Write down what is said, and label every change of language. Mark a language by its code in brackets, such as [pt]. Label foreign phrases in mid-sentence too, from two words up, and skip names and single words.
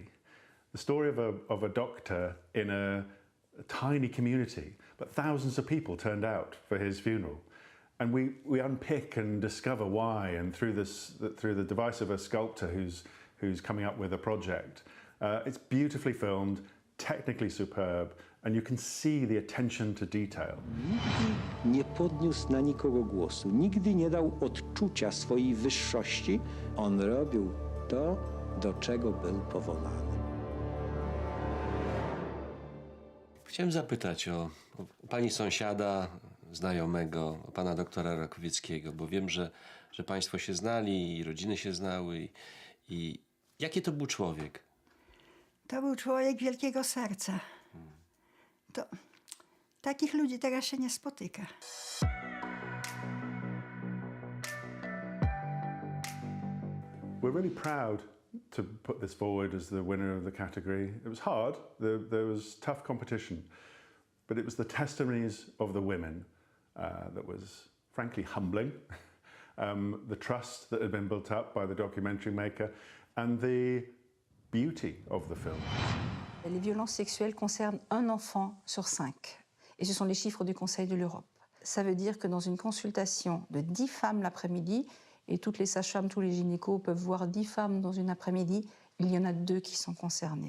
[en] The story of a doctor in a tiny community, but thousands of people turned out for his funeral. And we unpick and discover why, and through the device of a sculptor who's coming up with a project. It's beautifully filmed, technically superb, and you can see the attention to detail. [pl] Nigdy nie podniósł na nikogo głosu, nigdy nie dał odczucia swojej wyższości. On robił to, do czego był powołany. Chciałem zapytać o pani sąsiada, znajomego, o pana doktora Rakowieckiego, bo wiem, że państwo się znali i rodziny się znały. I jaki to był człowiek? To był człowiek wielkiego serca. To takich ludzi teraz się nie spotyka. [en] We're really proud to put this forward as the winner of the category. It was hard, there was tough competition, but it was the testimonies of the women that was frankly humbling. The trust that had been built up by the documentary maker and the beauty of the film. [fr] Les violences sexuelles concernent 1 enfant sur 5. Et ce sont les chiffres du Conseil de l'Europe. Ça veut dire que dans une consultation de 10 femmes l'après-midi, et toutes les sages-femmes, tous les gynécos peuvent voir 10 femmes dans une après-midi, il y en a 2 qui sont concernées.